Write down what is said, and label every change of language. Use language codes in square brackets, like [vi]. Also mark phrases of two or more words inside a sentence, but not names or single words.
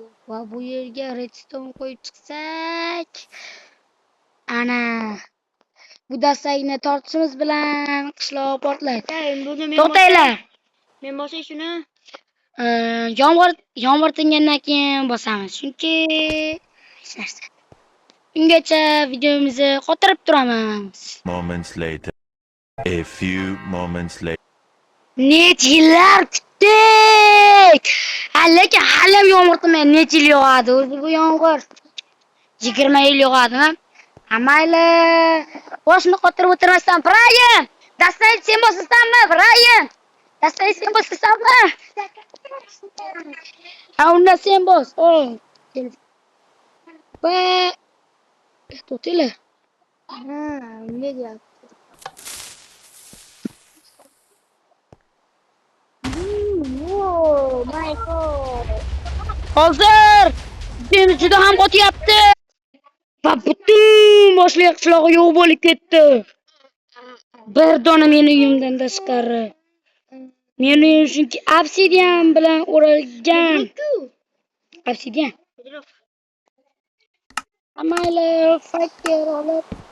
[uz] Va bu yerga redstone qo'yib chiqsak, ana bu dastakni tortishimiz bilan qishloq portlaydi. To'xtanglar. Men bosay shuni. Yomg'ir tingandan keyin bosamiz. Chunki hech narsa. Ungacha videomizni qotirib turamiz. [en] Moments later. A few moments later. [uz] Necha yillar kutdik. Lekin hali yomg'ir tinmaydi. Necha yil yog'adi o'zi bu yomg'ir? 20 yil yog'adimi? Mayli. Boshni qotirib o'tirmasdan, Ibrahim! Dastak sen bosasanmi, Ibrahim? Dastak sen bosasanmi? Unda sen bos. Va to'xtanglar. Unga deyapti. [en] Oh my god. [uz] Hozir men juda ham qotyapti. Va butun boshli qishlog'i yo'q bo'lib ketdi. Bir dona meni uyimdan tashqari. Meni chunki obsidian bilan o'ralgan. Obsidian. Mayli, fakir olib.